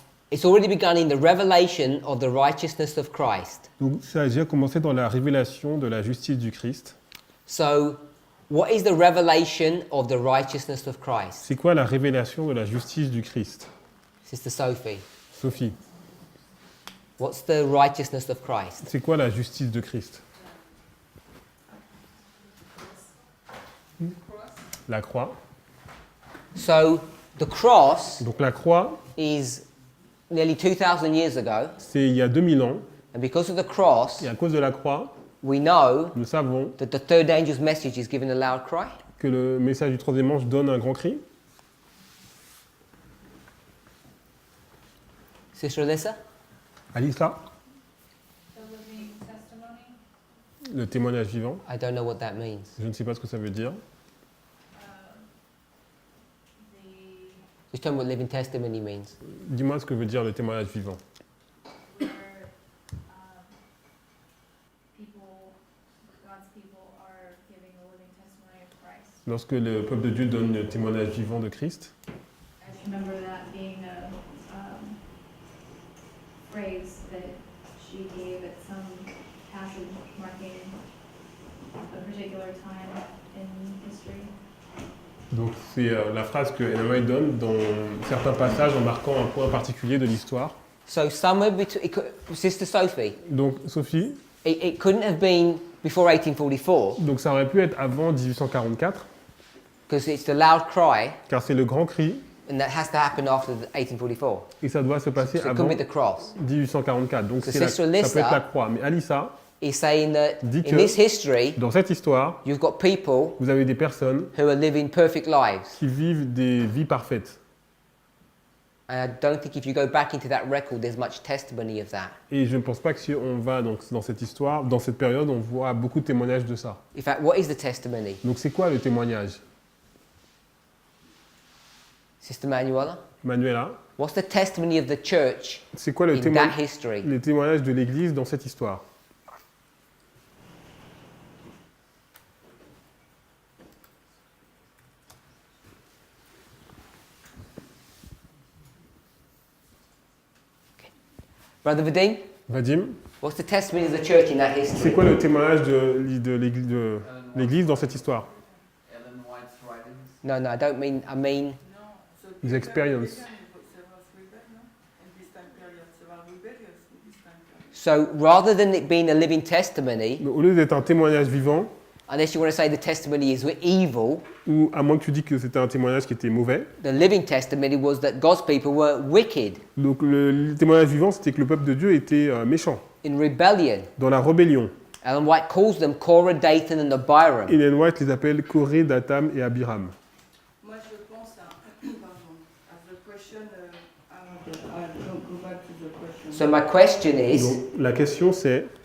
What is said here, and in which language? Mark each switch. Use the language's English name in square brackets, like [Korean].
[English] It's already begun in the revelation of the righteousness of Christ. [French] Donc ça a déjà commencé dans la révélation de la justice du Christ. [English] So, what is the revelation of the righteousness of Christ? [French] C'est quoi la révélation de la justice du Christ? [English] Sister Sophie, Sophie, what's the righteousness of Christ? [French] c'est quoi la justice de Christ? La croix. [English] So, the cross [French] Donc la croix, [English] is nearly 2,000 years ago, [French] c'est il y a 2000 ans. [English] and because of the cross, [French] Et à cause de la croix, [English] we know [French] nous savons [English] that the third angel's message is given a loud cry. [French] que le message du troisième ange donne un grand cri. [English] Sister Alyssa? Alissa, The living testimony. [French] le témoignage vivant. [English] I don't know what that means. [French] Je ne sais pas ce que ça veut dire. [English] The Just tell me what living testimony means. [French] Dis-moi ce que veut dire le témoignage vivant. [English] where people, God's people are giving a living testimony of Christ. [French] Lorsque le peuple de Dieu donne le témoignage vivant de Christ. [English] I remember that being a phrase that she gave at some passage marking a particular time in history. [French] Donc c'est la phrase que Ellen White donne dans certains passages en marquant un point particulier de l'histoire. [English] So, somewhere between, Sister Sophie, [French] Donc Sophie, [English] it couldn't have been before 1844, [French] donc ça aurait pu être avant 1844, [English] because it's the loud cry, [French] car c'est le grand cri, [English] and that has to happen after 1844. [French] et ça doit se passer [English] So it [French] avant [English] could be the cross. [French] 1844. Donc [English] So [French] c'est [English] Sister [French] ça peut [English] Alyssa- [French] être la croix. Mais Alissa, [English] He's saying that [French] Dit [English] in [French] que- [English] this history, [French] dans cette histoire, [English] you've got people [French] vous avez des personnes [English] who are living perfect lives. [French] qui vivent des vies parfaites. [English] And I don't think if you go back into that record, there's much testimony of that. [French] Et je ne pense pas que si on va donc, dans cette histoire, dans cette période, on voit beaucoup de témoignages de ça. [English] In fact, what is the testimony? [French] Donc c'est quoi le témoignage? [English] Sister Manuela? Manuela, What's the testimony of the church [French] c'est quoi le [English] in that history? [French] les témoignages de l'Église dans cette histoire? [English] Brother Vadim, Vadim, what's the testimony of the church in that [French] c'est [English] history? [French] quoi le témoignage de l'Église dans cette histoire? [English] Ellen White's writings. No, I don't mean, I mean, No, so His experience. Several rebellions, no? In this time period, several rebellions in this time period. so rather than it being a living testimony, [French] Donc, au lieu d'être un témoignage vivant, [English] unless you want to say the testimony is evil, [French] ou à moins que tu dis que c'était un témoignage qui était mauvais, [English] the living testimony was that God's people were wicked, [French] donc le témoignage vivant, c'était que le peuple de Dieu était méchant, [English] in rebellion. [French] dans la rébellion. [English] Ellen White calls them Korah, Dathan and Abiram. [French] Ellen White les appelle Corée, Datam et Abiram. Moi, je pense à, pardon, à [English] the question, I'll go back to the question. So my question is, [French] Donc la question c'est,